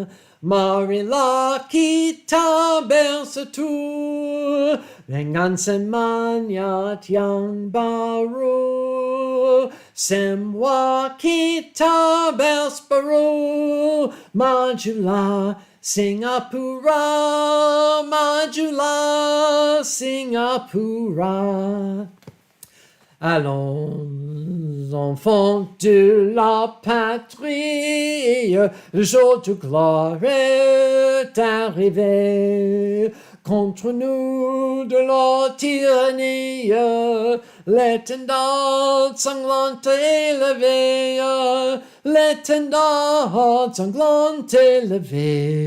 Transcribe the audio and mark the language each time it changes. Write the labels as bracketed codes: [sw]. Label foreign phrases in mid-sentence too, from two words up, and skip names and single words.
[ms] Marilah kita bersatu dengan semangat yang baru. Semua kita berseru. Majulah Singapura, majulah Singapura. [fr] Allons, enfants de la patrie, le jour de gloire est arrivé. Contre nous de la tyrannie, l'étendard sanglant élevé, l'étendard sanglant élevé.